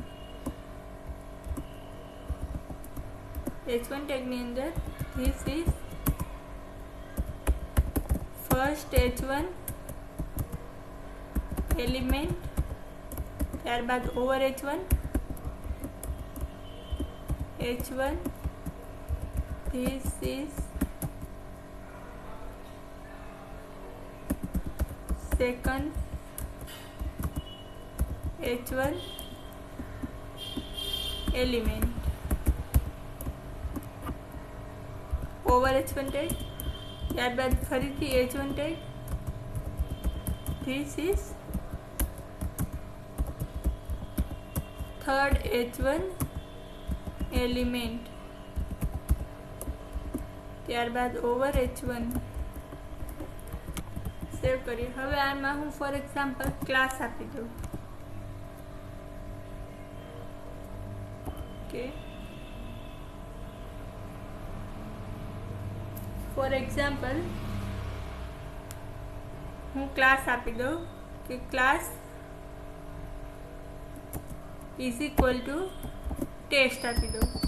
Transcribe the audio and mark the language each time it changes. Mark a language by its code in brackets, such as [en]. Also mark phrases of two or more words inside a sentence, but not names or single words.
[en] H1 ટેગની અંદર this is first H1 એલિમેન્ટ, ત્યારબાદ ઓવર H1, H1, this is second H1 element over H1 tag. [gu] ત્યારબાદ ફરીથી [en] H1 tag. This is third H1 element. ત્યારબાદ over H1. [gu] સેવ કરીએ. હવે આમાં હું [en] for example class [gu] આપી દઉં. ઓકે, [en] for example [gu] હું ક્લાસ આપી દઉં કે [en] class is equal to test [gu] આપી દઉં